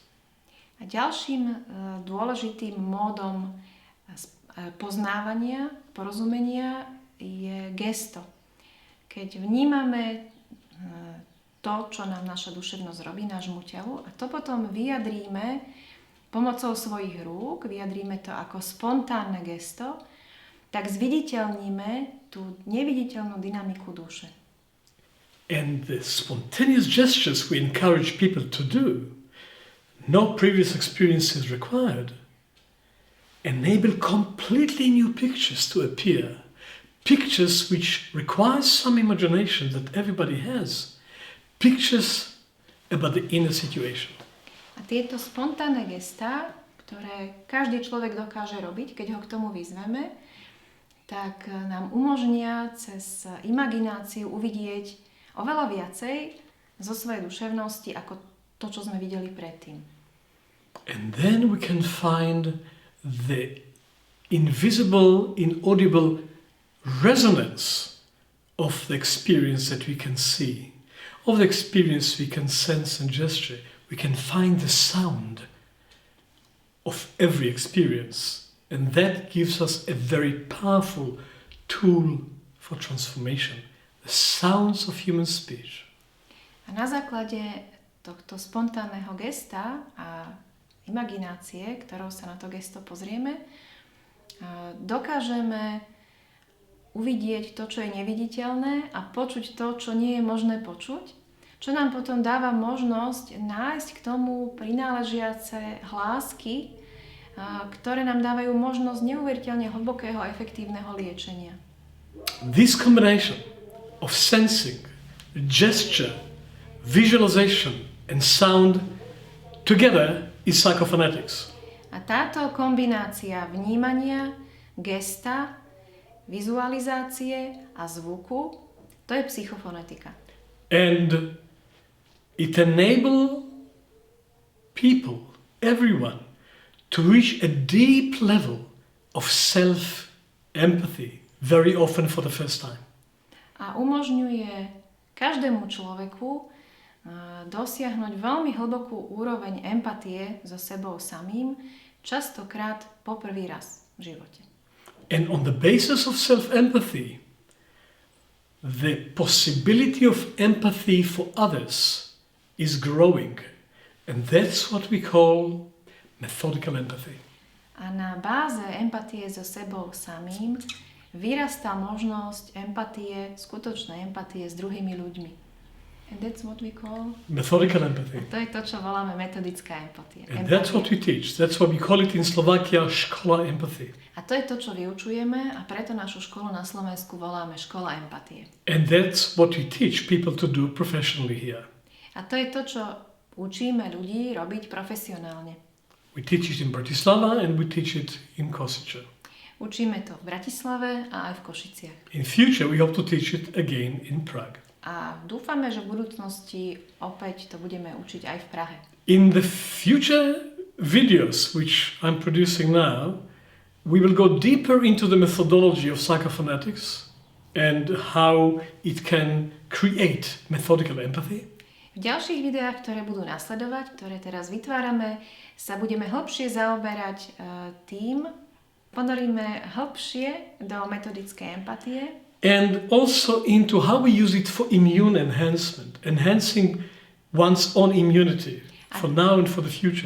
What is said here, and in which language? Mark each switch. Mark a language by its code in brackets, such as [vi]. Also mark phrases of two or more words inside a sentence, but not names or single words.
[sk] A ďalším dôležitým módom poznávania, porozumenia je gesto. Keď vnímame to, čo nám naša duševnosť robí, nášmu telu, a to potom vyjadríme pomocou svojich rúk, vyjadríme to ako spontánne gesto, tak zviditeľníme tú neviditeľnú dynamiku duše. [en] And the spontaneous gestures we encourage people to do, no previous experience is required, enable completely new pictures to appear. Pictures which require some imagination that everybody has. Pictures about the inner situation. [sk] A tieto spontánne gestá, ktoré každý človek dokáže robiť, keď ho k tomu vyzveme, tak nám umožnia cez imagináciu uvidieť oveľa viacej zo svojej duševnosti ako to, čo sme videli predtým. [en] And then we can find the invisible, inaudible resonance of the experience that we can see, of the experience we can sense and gesture. We can find the sound of every experience, and that gives us a very powerful tool for transformation, the sounds of human speech. [sk] A na základe tohto spontánneho gesta a imaginácie, ktorou sa na to gesto pozrieme, dokážeme uvidieť to, čo je neviditeľné a počuť to, čo nie je možné počuť, čo nám potom dáva možnosť nájsť k tomu prináležiace hlásky, ktoré nám dávajú možnosť neuveriteľne hlbokého a efektívneho liečenia. [en] This combination of sensing, gesture, visualization and sound together is psychophonetics. [sk] A táto kombinácia vnímania, gesta, vizualizácie a zvuku, to je psychofonetika. [en] And it enables people, everyone, to reach a deep level of self-empathy, very often for the first time. [sk] A umožňuje každému človeku dosiahnuť veľmi hlbokú úroveň empatie so sebou samým, častokrát po prvý raz v živote. [en] And on the basis of self-empathy, the possibility of empathy for others is growing. And that's what we call methodical empathy. [sk] A na báze empatie so sebou samým vyrastá možnosť empatie, skutočnej empatie s druhými ľuďmi. [en] And that's what we call Methodical empathy. [sk] A to je to, čo voláme metodická empatia. [en] And that's what we teach. That's why we call it in Slovakia škola empathy. [sk] A to je to, čo vyučujeme a preto našu školu na Slovensku voláme škola empatie. [en] And that's what we teach people to do professionally here. [sk] A to je to, čo učíme ľudí robiť profesionálne. [en] We teach it in Bratislava and we teach it in Košice. [sk] Učíme to v Bratislave a aj v Košiciach. [en] In future we hope to teach it again in Prague. [sk] A dúfame, že v budúcnosti opäť to budeme učiť aj v Prahe. [en] In the future videos which I'm producing now, we will go deeper into the methodology of Psychophonetics and how it can create methodical empathy. [sk] V ďalších videách, ktoré budú nasledovať, ktoré teraz vytvárame, sa budeme hlbšie zaoberať tým, ponoríme hlbšie do metodickej empatie. [en] And also into how we use it for immune enhancement, enhancing one's own immunity for now and for the future.